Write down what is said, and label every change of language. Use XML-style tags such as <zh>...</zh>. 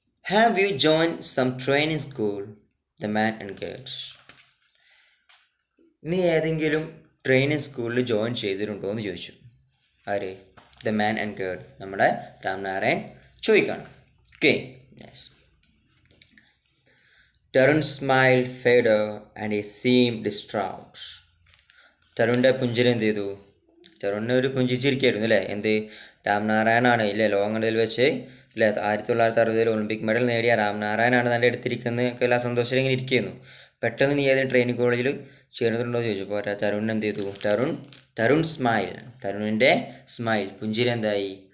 <en>Have you join some training school? The man enquired.</en> <ml>നീ ഏതെങ്കിലും training സ്കൂളിൽ ജോയിൻ ചെയ്തിട്ടുണ്ടോ എന്ന് ചോദിച്ചു. ആര്?</ml> <en>the man enquired,</en> <ml>നമ്മുടെ രാം നാരായൺ ചോദിക്കാണ്.</ml> <en>Okay. Yes. Tarun smiled further and he seemed distraught.</en> <ml>തരുണിൻ്റെ പുഞ്ചിരി എന്ത് ചെയ്തു? തരുണിന് ഒരു പുഞ്ചിരിച്ചിരിക്കുകയായിരുന്നു അല്ലേ? എന്ത്? രാം നാരായണാണ് ഇല്ലേ ലോകങ്ങളിൽ വെച്ച് അല്ലേ 1960 ഒളിമ്പിക് മെഡൽ നേടിയ രാം നാരായണാണ് തൻ്റെ അടുത്തിരിക്കുന്നത് ഒക്കെ എല്ലാ സന്തോഷം ഇങ്ങനെ ഇരിക്കുന്നു. പെട്ടെന്ന് നീ ഏതെങ്കിലും ട്രെയിനിങ് കോളേജിൽ ചേർന്നിട്ടുണ്ടോ എന്ന് ചോദിച്ചപ്പോൾ തരുൺ എന്ത് ചെയ്തു? തരുൺ സ്മൈൽ, തരുണിൻ്റെ സ്മൈൽ പുഞ്ചിരി എന്തായി?</ml>